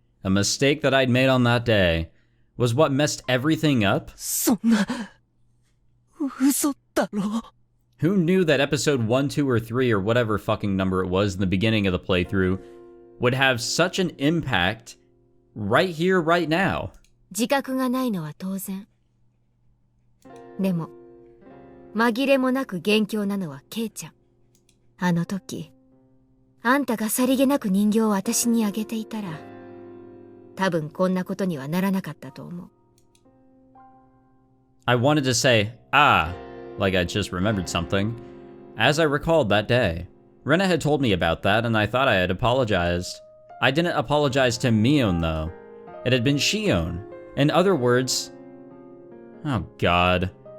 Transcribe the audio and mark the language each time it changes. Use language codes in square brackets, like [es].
[en] A mistake that I'd made on that day was what messed everything up. [ja] そんな。嘘だろ。 [en] Who knew that episode 1, 2, or 3, or whatever fucking number it was in the beginning of the playthrough, would have such an impact right here, right now? [ja] 自覚がないのは当然。でも、紛れもなく元凶なのはケイちゃん。あの時、あんたがさりげなく人形を私にあげていたら、多分こんなことにはならなかったと思う。 [en] I wanted to say, like I just remembered something, as I recalled that day. Rena had told me about that, and I thought I had apologized. I didn't apologize to Mion, though. It had been Shion. In other words... Oh god.